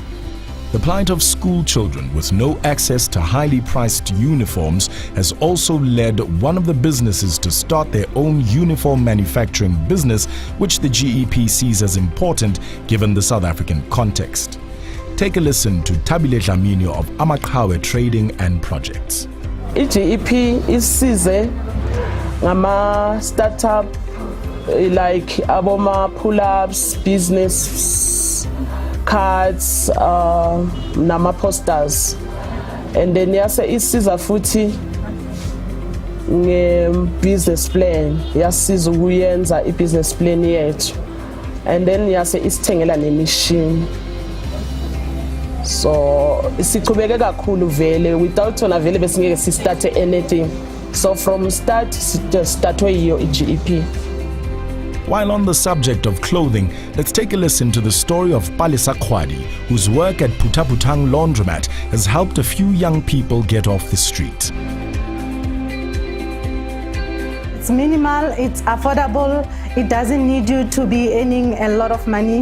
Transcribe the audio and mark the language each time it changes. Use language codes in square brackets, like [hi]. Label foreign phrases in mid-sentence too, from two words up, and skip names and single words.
[en] The plight of school children with no access to highly priced uniforms has also led one of the businesses to start their own uniform manufacturing business, which the GEP sees as important given the South African context. Take a listen to Tabile Dlamini of Amaqhawe Trading and Projects. [zu] GEP isize ngama [en] startup like [zu] aboma [en] pull-ups, business cards, [zu] nama posters, [en] and then [zu] yase isiza futhi nge- [en] business plan, [zu] yasiza ukuyenza i- [en] business plan [zu] yethu, [en] and then [zu] yase isithengela nemishini. So sichubeke kakhulu vele, without ona vele besingeke [en] start anything. So from start [zu] startwe yiyo i-GEP. [en] While on the subject of clothing, let's take a listen to the story of Palesa Khwadi, whose work at Putaputang Laundromat has helped a few young people get off the street. It's minimal, it's affordable, it doesn't need you to be earning a lot of money.